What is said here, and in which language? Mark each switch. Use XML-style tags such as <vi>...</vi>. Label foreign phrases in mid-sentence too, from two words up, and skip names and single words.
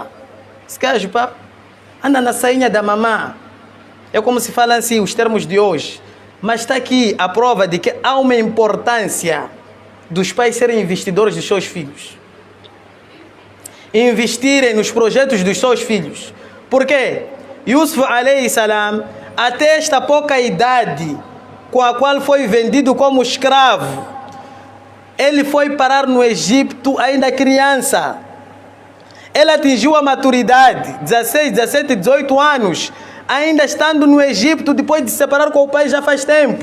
<pt>Esse gajo, pá, anda na sainha da mamã. É como se falam assim os termos de hoje. Mas está aqui a prova de que há uma importância dos pais serem investidores dos seus filhos. Investirem nos projetos dos seus filhos. Por quê?</pt> <ar>يوسف عليه السلام,</ar> <pt>até esta pouca idade com a qual foi vendido como escravo, ele foi parar no Egito ainda criança. Ele atingiu a maturidade, 16, 17, 18 anos, ainda estando no Egito, depois de se separar com o pai já faz tempo.</pt>